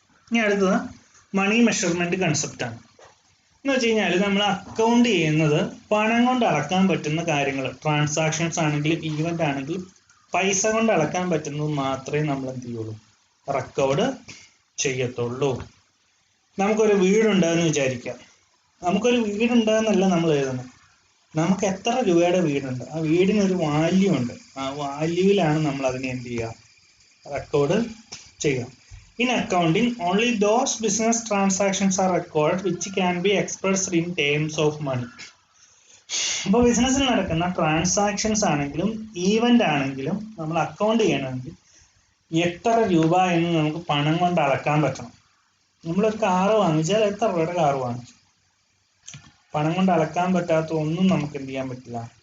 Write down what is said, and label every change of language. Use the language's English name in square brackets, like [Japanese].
[Malayalam] ഇനി അടുത്തത് money measurement concept ആണ്. എന്ന് വെച്ച് കഴിഞ്ഞാൽ നമ്മൾ അക്കൗണ്ട് ചെയ്യുന്നത് പണം കൊണ്ട് അളക്കാൻ പറ്റുന്ന കാര്യങ്ങൾ, ട്രാൻസാക്ഷൻസ് ആണെങ്കിലും ഈവന്റ് ആണെങ്കിലും പൈസ കൊണ്ട് അളക്കാൻ പറ്റുന്നത് മാത്രമേ നമ്മൾ എന്ത് ചെയ്യുള്ളൂ? റെക്കോർഡ് ചെയ്യത്തുള്ളൂ. നമുക്കൊരു വീടുണ്ടെന്ന് വിചാരിക്കാം. നമുക്കൊരു വീടുണ്ടെന്നല്ല നമ്മൾ എഴുതുന്നത്, നമുക്ക് എത്ര രൂപയുടെ വീടുണ്ട്, ആ വീടിനൊരു വാല്യൂ ഉണ്ട്. ആ വാല്യൂവിലാണ് നമ്മൾ അതിനെ എന്ത് ചെയ്യുക? റെക്കോർഡ് ചെയ്യുക. [English] In accounting, only those business transactions are recorded which can be expressed in terms of money. [Malayalam] അപ്പോൾ ബിസിനസ്സിൽ നടക്കുന്ന ട്രാൻസാക്ഷൻസ് ആണെങ്കിലും ഈവന്റ് ആണെങ്കിലും നമ്മൾ അക്കൗണ്ട് ചെയ്യണമെങ്കിൽ എത്ര രൂപ എന്ന് നമുക്ക് പണം കൊണ്ട് അളക്കാൻ പറ്റണം. നമ്മളൊരു കാറ് വാങ്ങിച്ചാൽ എത്ര രൂപയുടെ കാറ് വാങ്ങിച്ചു, പണം കൊണ്ട് അളക്കാൻ പറ്റാത്ത ഒന്നും നമുക്ക് എന്ത് ചെയ്യാൻ പറ്റില്ല?